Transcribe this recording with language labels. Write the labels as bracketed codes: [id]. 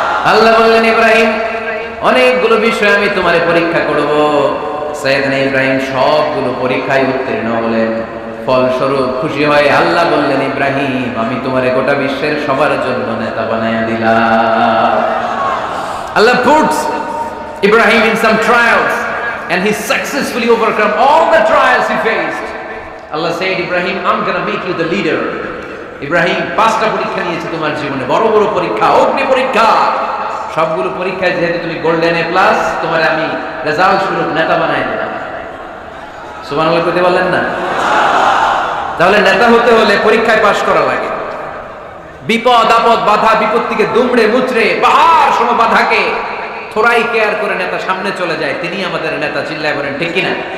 [bn] আল্লাহ বললেন, ইব্রাহিম অনেকগুলো বিষয় আমি তোমারে পরীক্ষা করব। সাইয়েদনা ইব্রাহিম সবগুলো পরীক্ষায় উত্তীর্ণ হলেন। ফলস্বরূপ খুশি হয়ে আল্লাহ বললেন, ইব্রাহিম আমি তোমারে গোটা বিশ্বের সবার জন্য নেতা বানায়া দিলাম। [en] Allah puts Ibrahim in some trials and he successfully overcome all the trials he faced. Allah said, Ibrahim, I'm going to make you the leader. [bn] Ibrahim 5টা পরীক্ষা নিয়েছে তোমার জীবনে, বড় বড় পরীক্ষা, অগ্নি পরীক্ষা। সবগুলো পরীক্ষায় যেহেতু তুমি গোল্ডেন এ প্লাস, তোমার আমি রেজাল্ট স্বরূপ নেতা বানাই দিলাম। সুবহানাল্লাহ কইতে বললেন না? তাহলে নেতা হতে হলে পরীক্ষায় পাশ করা লাগে। বিপদ আপদ বাধা বিপত্তিকে দুমড়ে মুচড়ে পাহাড় সম বাধাকে থোড়াই কেয়ার করে নেতা সামনে চলে যায়, তিনি আমাদের নেতা। চিল্লায় বলেন ঠিক কিনা?